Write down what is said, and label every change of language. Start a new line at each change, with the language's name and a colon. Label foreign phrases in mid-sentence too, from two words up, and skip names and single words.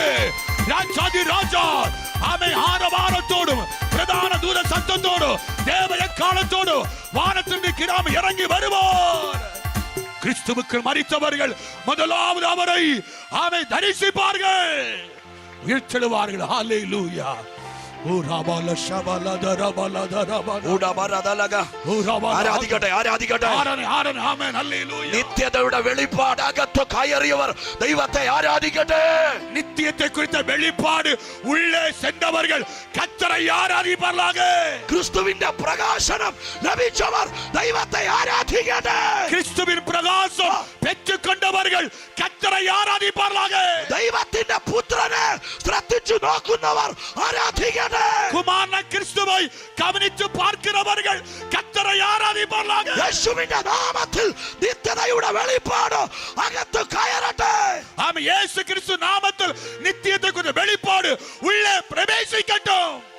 Tamil: ராஜாதி ராஜா ஆமை ஆரவாரத்தோடும் பிரதான தூத சத்தத்தோடும் தேவ எக்காலத்தோடு வானத்திற்கு கிராம இறங்கி வருவார். கிறிஸ்துவுக்கு மரித்தவர்கள் முதலாவது அவரை ஆமை தரிசிப்பார்கள், உயிர்த்தெழுவார்கள். ஹல்லேலூயா.
Malayalam: നിത്യതയുടെ വെളിപ്പാട് അകത്ത് കയറിയവർ ദൈവത്തെ ആരാധിക്കട്ടെ.
Tamil: நித்தியத்தை குறித்த வெளிப்பாடு உள்ளே சென்றவர்கள் கர்த்தரை ஆராதிப்பார்களாக.
Malayalam: ക്രിസ്തുവിന്റെ പ്രകാശനം ലഭിച്ചവർ ദൈവത്തെ ആരാധിക്കട്ടെ.
Tamil: கிறிஸ்துவின் பிரகாசம் பெற்றுக்கொண்டவர்கள் கர்த்தரை ஆராதிப்பார்களாக.
Malayalam: ദൈവത്തിന്റെ പുത്രനെ ശ്രദ്ധിച്ചു നോക്കുന്നവർ ആരാധിക്കട്ടെ.
Tamil: குமாரன கிறிஸ்துவை கவனித்து பார்க்கிறவர்கள் கர்த்தரை ஆராதிப்பார்களாக.
Malayalam: യേശുവിന്റെ നാമത്തിൽ നിത്യതയുടെ വെളിപ്പാട് അകത്ത് കയറട്ടെ.
Tamil: ஆமென். இயேசு கிறிஸ்து நாமத்தில் நித்தியத்தை குறித்த வெளிப்பாடு உள்ளே பிரவேசிக்கட்டும்.